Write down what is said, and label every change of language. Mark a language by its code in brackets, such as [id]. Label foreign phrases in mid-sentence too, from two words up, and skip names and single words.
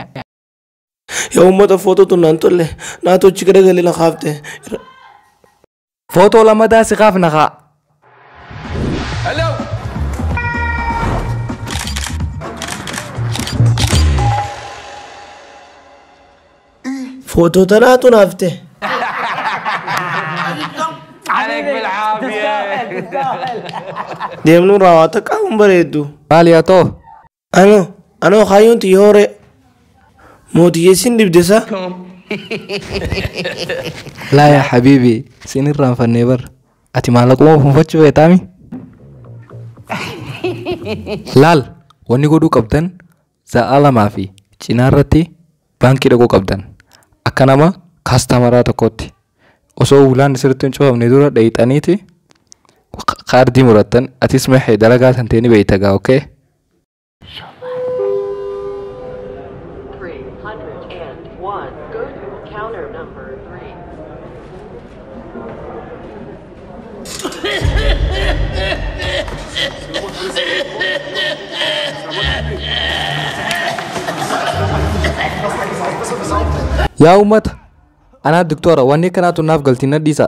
[om] Yaa uummata footoo tun naan tolle naa tochi garagalee na kaafte. Footoo lammataa si kaafna kaa. Footoo tanaatu naafte. [ar] عليك بالعافية. [om] Deemnu raawwata qaama bareeddu. Maali haa ta'u? Anoo kaayyoon xiyyoore mootiyyeessin dibdesa. [ar] لا يا حبيبي [om] siin irraanfannee bar ati maallaquma funfachuu feetaami? Laal wanni godhuu qabdan za'a lamaa fi cinaarratti baankii dhaquu qabdan akka nama kaastamaraa tokkotti. Osoo ulaan sirriitti hin cufamne dura dheeyxaniiti kaardii murattan atis maxee dalagaa tantee ni beeyta gaa okay? 301. [en] Go through counter number 3. [om] Yaa uummata anaa doktora wanni kanaatu naaf galtiin nadhiisa.